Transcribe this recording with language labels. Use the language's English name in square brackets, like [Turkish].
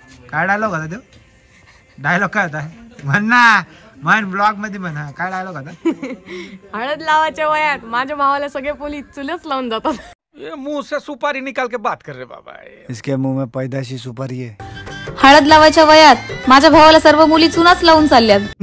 [Marathi] काय डायलॉग होता तो डायलॉग काय होता म्हण ब्लॉग मध्ये म्हणा काय डायलॉग होता. हळद लावायच्या वयात माझ्या भावाला सगळे पोलीस चुलच लावून जातात. [Hindi] ये मुंह से सुपारी निकाल के बात कर रहे बाबा. इसके मुंह में पैदाशी सुपारी है. [Marathi] हळद लावायच्या वयात माझ्या भावाला सर्व मुली चुनाच लावून चालल्यात.